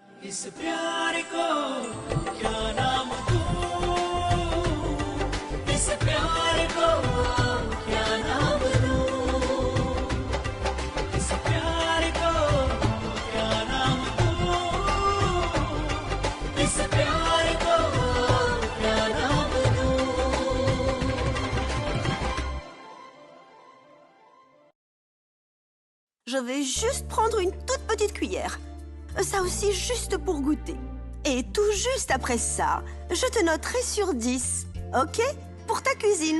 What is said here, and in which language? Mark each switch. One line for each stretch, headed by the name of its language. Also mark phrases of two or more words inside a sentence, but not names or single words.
Hindi: इस प्यार को क्या नाम दूं इस प्यार को क्या नाम दूं इस प्यार को क्या नाम दूं इस प्यार को क्या नाम दूं
French: Je vais juste prendre une toute petite cuillère. Ça aussi juste pour goûter. Et tout juste après ça, je te noterai sur 10. Ok? Pour ta cuisine.